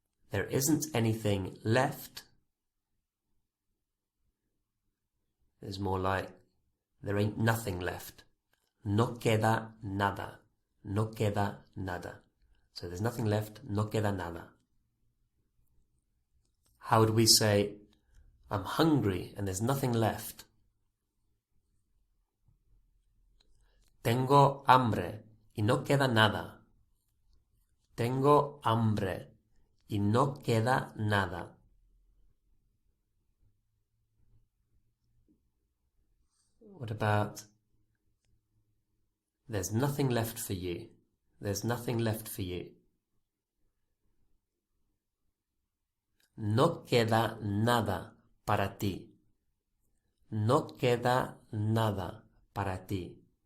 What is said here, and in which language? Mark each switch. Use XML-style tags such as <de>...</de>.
<en>There isn't anything left is more like there ain't nothing left.</en> <es>No queda nada. No queda nada.</es> <en>So there's nothing left.</en> <es>No queda nada.</es> <en>How would we say I'm hungry and there's nothing left?</en> <es>Tengo hambre y no queda nada. Tengo hambre y no queda nada.</es> <en>What about there's nothing left for you? There's nothing left for you.</en> <es>No queda nada para ti. No queda nada para ti.</es>